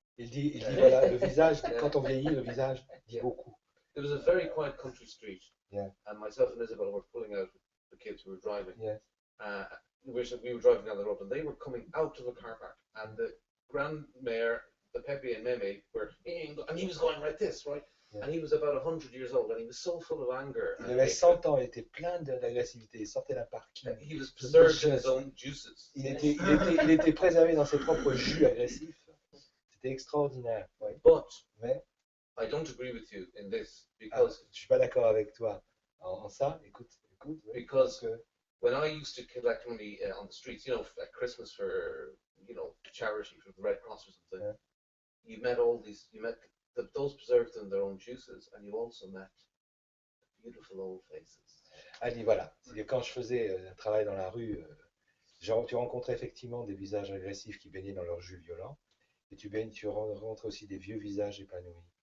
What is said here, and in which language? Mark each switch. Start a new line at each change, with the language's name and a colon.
French: Il dit voilà, le visage, quand on vieillit, le visage dit beaucoup.
English: It was a very quiet country street. Yeah. And myself and Isabel were pulling out the kids who were driving. Yes. We were driving down the road and they were coming out of the car park. And the Grand Mayor, the Pepe and Meme were, and he was going like this, right? Yeah. And he was about 100 years old and he was so full of anger.
French: Il avait 100 ans, il était plein d'agressivité, il sortait d'un parking.
English: He was preserved in his own juices.
French: Il était préservé dans ses propres jus agressifs. C'était extraordinaire. Oui. Mais
English: I don't agree with you in this because
French: je suis pas d'accord avec toi en ça. Écoute.
English: Because when I used to collect money on the streets, you know, at Christmas for, you know, charity for the Red Cross or something, you met those preserved in their own juices, and you also met beautiful old faces.
French: Ah, dit voilà. Quand je faisais un travail dans la rue, tu rencontrais effectivement des visages agressifs qui baignaient dans leur jus violent, et tu rencontres aussi des vieux visages épanouis.